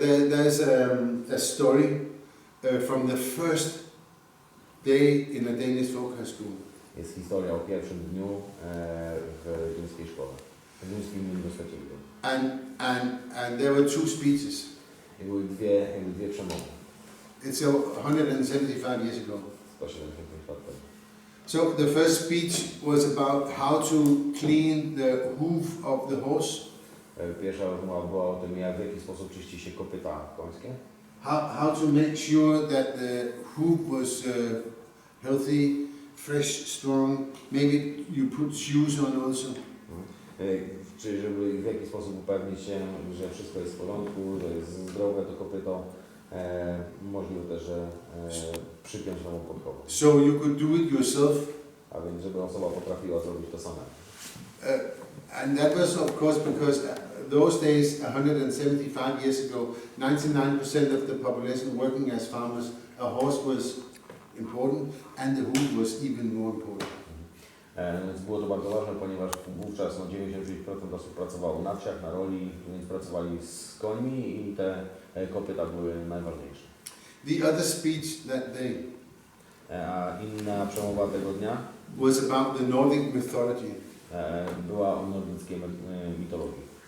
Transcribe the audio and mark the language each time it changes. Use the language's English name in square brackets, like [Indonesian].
[English] There's a story from the first day in a Danish folk high school. [Polish] Jest historia o pierwszym dniu w duńskiej szkole, w duńskim uniwersytecie. [English] And there were 2 speeches. [Polish] I były dwie przemowy. [English] It's 175 years ago. [Polish] 175 lat temu. [English] So the first speech was about how to clean the hoof of the horse. [Polish] Pierwsza rozmowa była o tym, w jaki sposób czyści się kopyta końskie. [English] How to make sure that the hoof was healthy, fresh, strong. Maybe you put shoes on also. [Polish] Czy żeby w jaki sposób upewnić się, że wszystko jest w porządku, że jest zdrowe to kopyto, możliwe też, że przypiąć nową podkowę. [English] So you could do it yourself. [Polish] A więc żeby osoba potrafiła zrobić to samemu. [English] And that was of course because those days, 175 years ago, 99% of the population working as farmers, a horse was important and the hoof was even more important. [Polish] Więc było to bardzo ważne, ponieważ wówczas 99% osób pracowało na wsiach, na roli, więc pracowali z końmi i te kopyta były najważniejsze. [English] The other speech that day [Polish] A inna przemowa tego dnia [English] was about the Nordic mythology. [Polish] Była o nordyckiej mitologii.